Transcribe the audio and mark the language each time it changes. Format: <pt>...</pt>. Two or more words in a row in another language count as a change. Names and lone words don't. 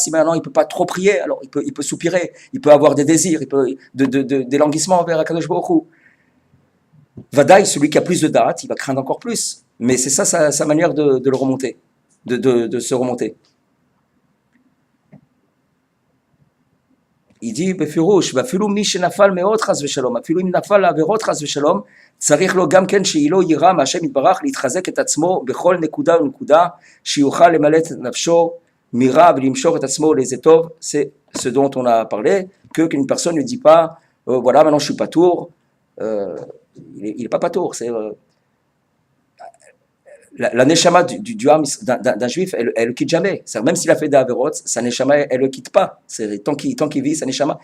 <fr>Si maintenant il peut pas trop prier, alors il peut soupirer, il peut avoir des désirs, des languissements vers</fr> <he>הקדוש ברוך הוא.</he> <fr>Vadaï, celui qui a plus de date, il va craindre encore plus. Mais c'est ça sa manière de le remonter, de se remonter. Il dit,</fr> <he>בפירוש, ואפילו מי שנפל מאוד חס ושלום, אפילו אם נפל לעבירות חס ושלום, צריך לו גם כן שיהיה לו יראה מהשם יתברך להתחזק את עצמו בכל נקודה ונקודה, שיוכל למלא את נפשו מרע ולמשוך את עצמו לאיזה טוב.</he> <fr>C'est ce dont on a parlé, qu'une personne ne dit pas, voilà, maintenant je suis patour, il n'est pas patour, c'est... La neshama d'un juif, elle le quitte jamais. Même s'il a fait des averot, sa neshama, elle le quitte pas. Tant qu'il vit, sa neshama.</fr>